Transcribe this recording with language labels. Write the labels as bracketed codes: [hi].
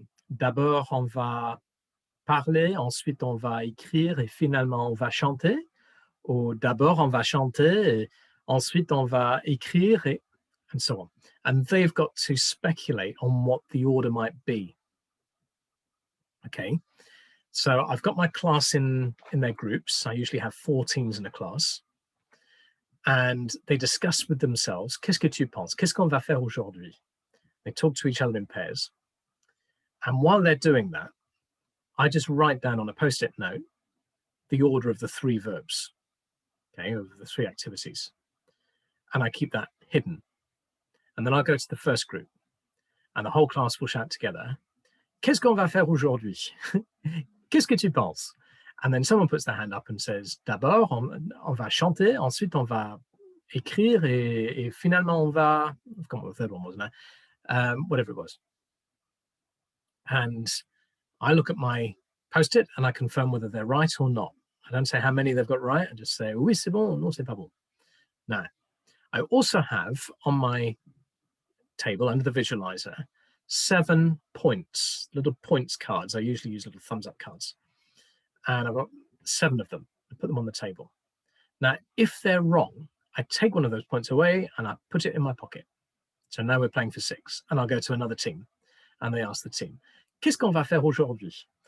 [fr] D'abord, on va parler, ensuite on va écrire et finalement on va chanter. Ou d'abord on va chanter, et ensuite on va écrire, [en] and so on. And they've got to speculate on what the order might be. Okay, so I've got my class in their groups. I usually have 4 teams in a class. And they discuss with themselves, [fr] qu'est-ce que tu penses? Qu'est-ce qu'on va faire aujourd'hui? [en] They talk to each other in pairs. And while they're doing that, I just write down on a post-it note the order of the 3 verbs, okay, of the 3 activities. And I keep that hidden. And then I'll go to the first group And the whole class will shout together, [fr] Qu'est-ce qu'on va faire aujourd'hui? Qu'est-ce que tu penses? [en] And then someone puts their hand up and says, [fr] D'abord, on va chanter, ensuite on va écrire, et finalement on va, [en] I've come up with the third one, wasn't I? Whatever it was. And I look at my post-it and I confirm whether they're right or not. I don't say how many they've got right, I just say, [fr] oui, c'est bon, non, c'est pas bon. [en] Now, I also have on my table under the visualizer 7 points, little points cards. I usually use little thumbs up cards. And I've got 7 of them. I put them on the table. Now, if they're wrong, I take one of those points away and I put it in my pocket. So now we're playing for 6. And I'll go to another team. And they ask the team, [fr] Qu'est-ce qu'on va faire aujourd'hui?